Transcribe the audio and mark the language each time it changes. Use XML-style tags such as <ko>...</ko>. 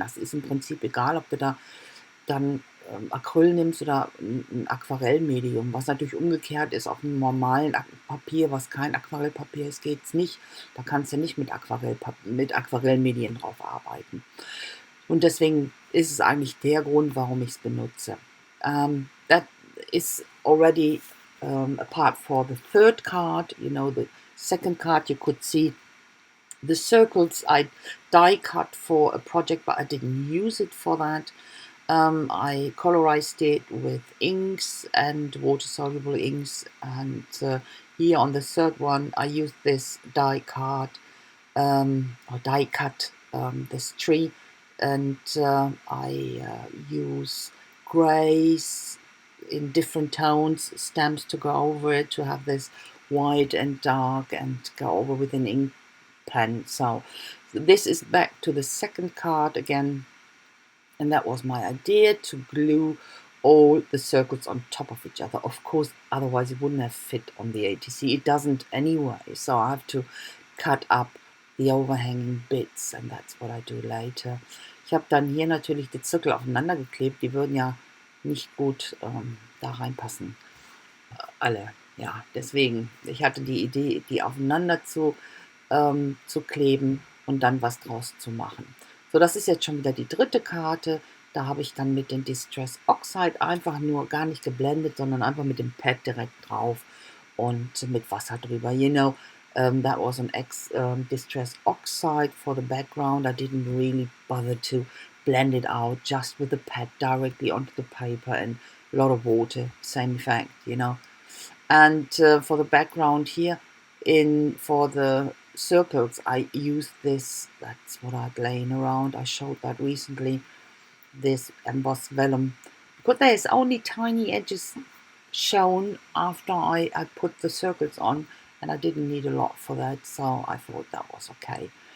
<de>Das ist im Prinzip egal, ob du da dann Acryl nimmst oder ein Aquarellmedium, was natürlich umgekehrt ist. Auf einem normalen Papier, was kein Aquarellpapier ist, geht es nicht. Da kannst du nicht mit Aquarellmedien drauf arbeiten. Und deswegen ist es eigentlich der Grund, warum ich es benutze.</de> <en>That is already a part for the third card, you know, the second card, you could see the circles I die cut for a project, but I didn't use it for that. I colorized it with inks and water-soluble inks, and here on the third one I used this die card or die cut this tree, and I use grays in different tones, stamps to go over it, to have this white and dark, and go over with an ink pen. So this is back to the second card again, and that was my idea, to glue all the circles on top of each other. Of course, otherwise it wouldn't have fit on the ATC. It doesn't anyway, so I have to cut up the overhanging bits, and that's what I do later.</en> <de>Ich habe dann hier natürlich die Zirkel aufeinander geklebt, die würden ja nicht gut da reinpassen, alle. Ja, deswegen, ich hatte die Idee, die aufeinander zu kleben und dann was draus zu machen. So, das ist jetzt schon wieder die dritte Karte. Da habe ich dann mit dem Distress Oxide einfach nur gar nicht geblendet, sondern einfach mit dem Pad direkt drauf und mit Wasser drüber.</de> <en>You know, that was an Distress Oxide for the background. I didn't really bother to blend it out, just with the pad directly onto the paper and a lot of water, same effect, you know. And for the background here, for the circles, I used this, that's what I'd laying around, I showed that recently, this embossed vellum, because there's only tiny edges shown after I put the circles on, and I didn't need a lot for that, so I thought that was okay.</en>